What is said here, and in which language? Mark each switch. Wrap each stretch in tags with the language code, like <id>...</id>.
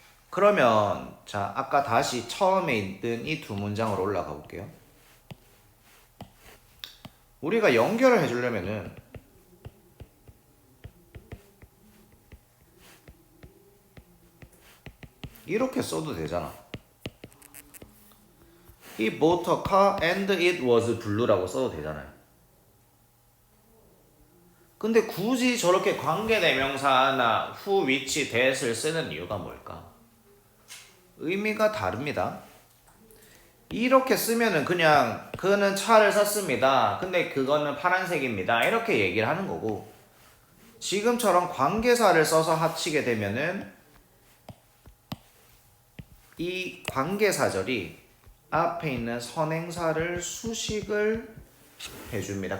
<ko>그러면 자, 아까 다시 처음에 있던 이 두 문장으로 올라가 볼게요. 우리가 연결을 해주려면은 이렇게 써도 되잖아.</ko> <en>He bought a car and it was blue</en> <ko>라고 써도 되잖아요. 근데 굳이 저렇게 관계대명사나 who, which, that을 쓰는 이유가 뭘까? 의미가 다릅니다. 이렇게 쓰면은 그냥 그는 차를 샀습니다. 근데 그거는 파란색입니다. 이렇게 얘기를 하는 거고, 지금처럼 관계사를 써서 합치게 되면은 이 관계사절이 앞에 있는 선행사를 수식을 해줍니다.</ko>